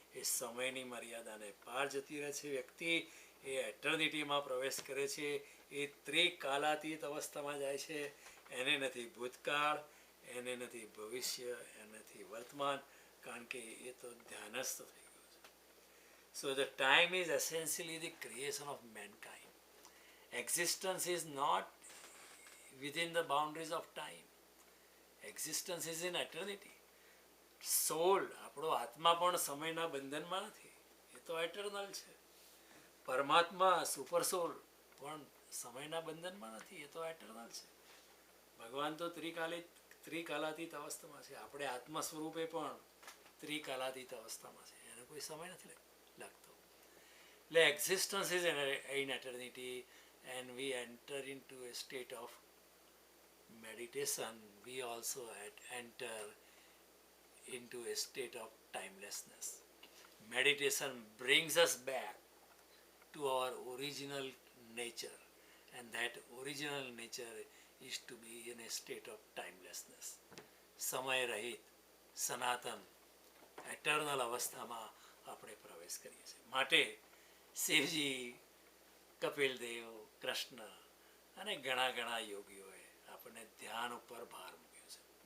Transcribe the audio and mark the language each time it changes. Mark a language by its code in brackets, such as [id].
[gu] એ સમયની મર્યાદાને પાર જતી રહે છે. વ્યક્તિ એ એટર્નિટીમાં પ્રવેશ કરે છે, એ ત્રિકાલાતીત અવસ્થામાં જાય છે. એને નથી ભૂતકાળ, એને નથી ભવિષ્ય, એને નથી વર્તમાન, કારણ કે એ તો ધ્યાનસ્થ થઈ ગયો છે. [en] So the time is essentially the creation of mankind. Existence is not within the boundaries of time. Existence is in eternity. [gu] સોલ, આપણો આત્મા પણ સમયના બંધનમાં નથી, એ તો એટર્નલ છે. પરમાત્મા સુપર સોલ પણ સમયના બંધનમાં નથી, એ તો એટર્નલ છે. ભગવાન તો ત્રિકાલાતીત અવસ્થામાં છે. આપણે આત્મ સ્વરૂપે પણ ત્રિકાલાતીત અવસ્થામાં છે, એને કોઈ સમય નથી લાગતો. [en] એટલે existence is in eternity and we enter into a state of meditation. We also enter into a state of timelessness. Meditation brings us back to our original nature, and that original nature is to be in a state of timelessness. [gu] સમય રહિત, સનાતન, eternal અવસ્થામાં આપણે પ્રવેશ કરીએ છીએ. માટે શિવજી કપિલ દેવ, કૃષ્ણ અને ઘણા ઘણા યોગીઓએ આપણને ધ્યાન ઉપર ભાર મૂક્યો છે.